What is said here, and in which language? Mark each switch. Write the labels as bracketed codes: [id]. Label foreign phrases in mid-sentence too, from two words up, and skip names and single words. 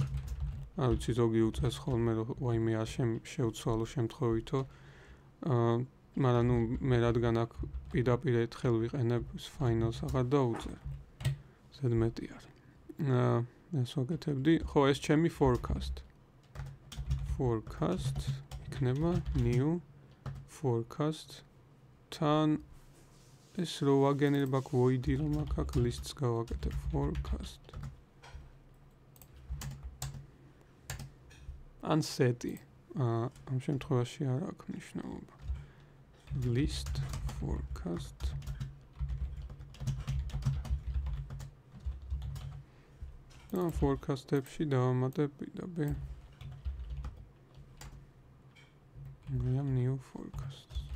[ka] არ ვიცი, ზოგი უწეს ხოლმე რომ ვაიმე არ შევცვალო შემთხვევითო. მაგრამ ну, მე რადგან აქ პირდაპირ ერთხელ ვიყენებ ეს ფაინალს აღარ დავუწერ. ზედმეტი არ. ეს ვაკეთებდი. ხო, ეს ჩემი forecast. Forecast იქნება [en] new forecast [ka] თან ეს რო ვაგენერებ აქ void-ი რომ აქ lists გავაკეთებ forecast. ან set-ი. ამ შემთხვევაში არ აქვს მნიშვნელობა. [en] List forecast [ka] და forecast-ებში დავამატებ პირდაპირ [en] new forecast.